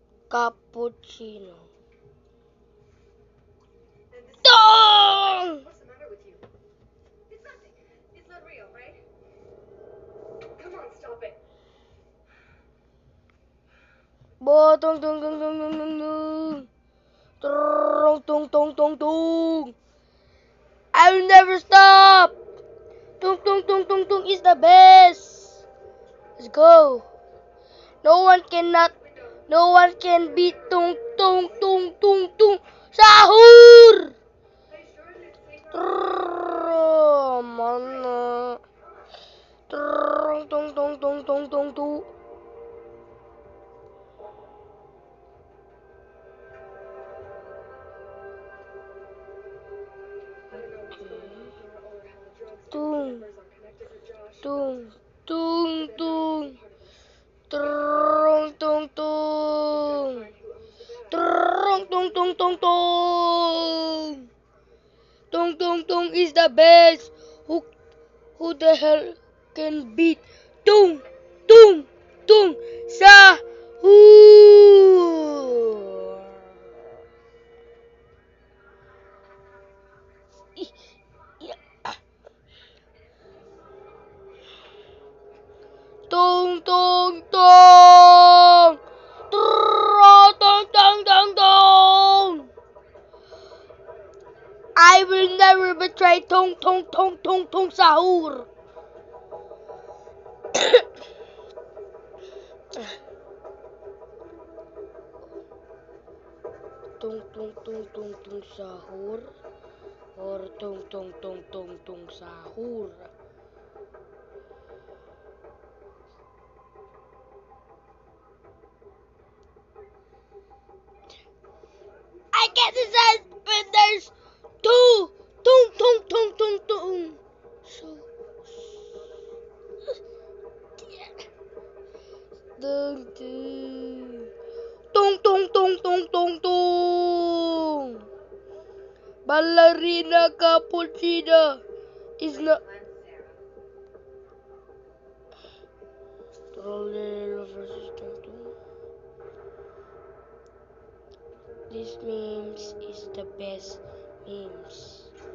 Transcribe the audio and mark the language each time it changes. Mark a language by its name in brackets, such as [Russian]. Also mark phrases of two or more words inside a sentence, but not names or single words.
[English] Cappuccino. Dong! What's the matter with you? It's nothing. It's not real, right? Come on, stop it. Botong tung tung tung tung tung tung. Tung tung tung tung tung. I will never stop. Tung tung tung tung tung is the best. Let's go. No one can beat tung tung tung tung tung. Sahur. Are you sure it's safe? [Indonesian] Mana? [English] Tung tung tung tung tung tung tung. I don't know what's going on with Nora or how the drugs and Tung. numbers are connected with Josh. Tung tung But they're tung. not part of this. Tung tung Gotta tung. find who owns the bag. Tung tung tung tung tung. Tung tung tung is the best. Who the hell can beat tung tung tung sahur? [Indonesian] Ih, iya. [English] Tung tung tung. Tung tung tung tung tung. I will never betray tung tung tung tung tung sahur. Tung tung tung tung tung sahur or tung tung tung tung tung sahur. I can't decide, but there's two tung tung tung tung tung. So tung tung tung tung tung tung tung. Ballerina cappuccino is not. Trolley versus tung tung. This memes is the best memes.